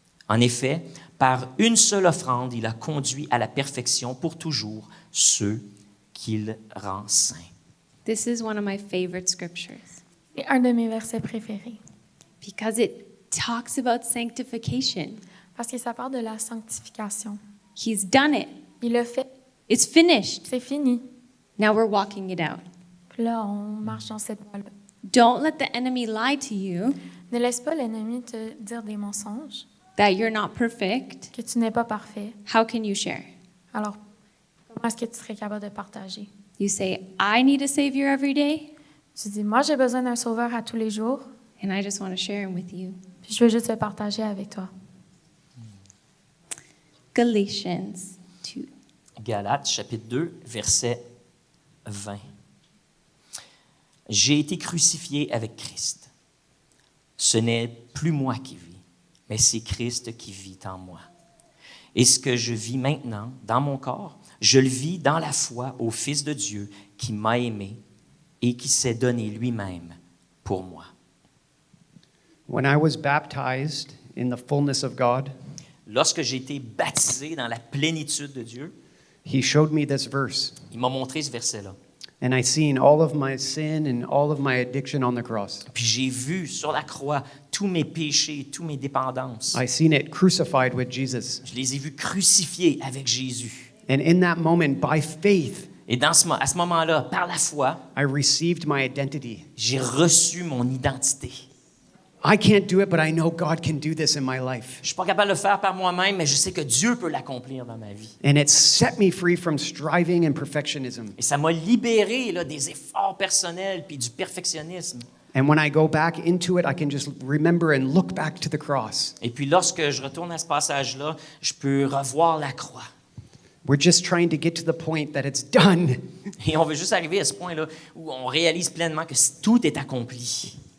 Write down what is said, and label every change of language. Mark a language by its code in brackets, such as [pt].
[fr] En effet, par une seule offrande, il a conduit à la perfection pour toujours ceux qu'il rend saints. [en] This is one of my favorite scriptures [fr] C'est un de mes versets préférés. [en] because it talks about sanctification. [fr] Parce que ça parle de la sanctification. [en] He's done it. [fr] Il le fait. [en] It's finished. [fr] C'est fini. [en] Now we're walking it out. [fr] Puis là, on marche dans cette voie-là. [en] Don't let the enemy lie to you [fr] Ne laisse pas l'ennemi te dire des mensonges, [en] that you're not perfect. [fr] que tu n'es pas parfait. [en] How can you share? [fr] Alors, comment est-ce que tu serais capable de partager? [en] You say, I need a savior every day, [fr] Tu dis, moi, j'ai besoin d'un sauveur à tous les jours, [en] and I just want to share him with you. [fr] puis je veux juste le partager avec toi. [en] Galatians 2. [fr] Galates, chapitre 2, verset 20. J'ai été crucifié avec Christ. Ce n'est plus moi qui vis, mais c'est Christ qui vit en moi. Et ce que je vis maintenant dans mon corps, je le vis dans la foi au Fils de Dieu qui m'a aimé et qui s'est donné lui-même pour moi. [en] When I was baptized in the fullness of God, [fr] Lorsque j'ai été baptisé dans la plénitude de Dieu, [en] he showed me this verse. [fr] il m'a montré ce verset-là. [en] And I seen all of my sin and all of my addiction on the cross. [fr] Puis j'ai vu sur la croix tous mes péchés, toutes mes dépendances. [en] I seen it crucified with Jesus. [fr] Je les ai vus crucifiés avec Jésus. [en] And in that moment, by faith, [fr] Et à ce moment-là, par la foi, [en] I received my identity. [fr] j'ai reçu mon identité. [en] I can't do it, but I know God can do this in my life. [fr] Je ne suis pas capable de le faire par moi-même, mais je sais que Dieu peut l'accomplir dans ma vie. [en] And it set me free from striving and perfectionism. [fr] Et ça m'a libéré là, des efforts personnels puis du perfectionnisme. [en] And when I go back into it, I can just remember and look back to the cross. [fr] Et puis lorsque je retourne à ce passage-là, je peux revoir la croix. [en] We're just trying to get to the point that it's done. [fr] Et on veut juste arriver à ce point-là où on réalise pleinement que tout est accompli.